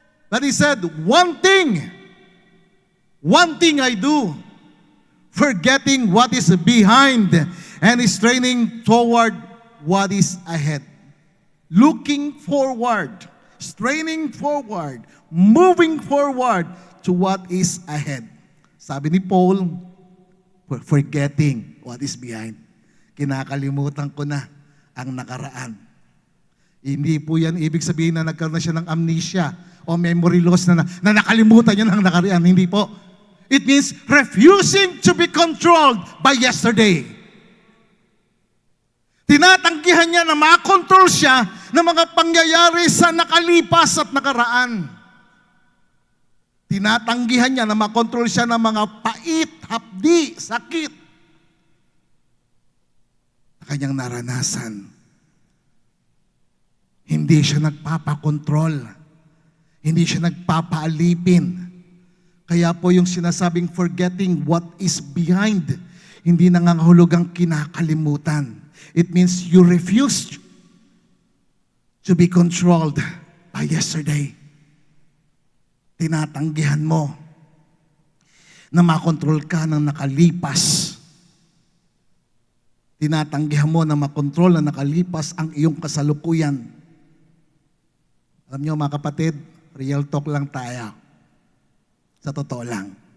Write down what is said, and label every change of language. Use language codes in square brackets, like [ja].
[en] But he said, one thing I do, forgetting what is behind and straining toward what is ahead. looking forward, straining forward, moving forward to what is ahead. [tl] Sabi ni [en] Paul, forgetting what is behind. [tl] Kinakalimutan ko na ang nakaraan. Hindi po yan ibig sabihin na nagkaroon na siya ng amnesia o memory loss na nakalimutan niya ng nakaraan. Hindi po. [en] It means refusing to be controlled by yesterday. [tl] Tinatanggihan niya na makontrol siya ng mga pangyayari sa nakalipas at nakaraan. Tinatanggihan niya na makontrol siya ng mga pait, hapdi, sakit na kanyang naranasan. Hindi siya nagpapakontrol. Hindi siya nagpapaalipin. Kaya po yung sinasabing [en] forgetting what is behind, [tl] hindi nangangahulugang kinakalimutan. [en] It means you refused to be controlled by yesterday. [tl] Tinatanggihan mo na makontrol ka ng nakalipas. Tinatanggihan mo na makontrol na nakalipas ang iyong kasalukuyan. Alam niyo mga kapatid, real talk lang tayo. Sa totoo lang.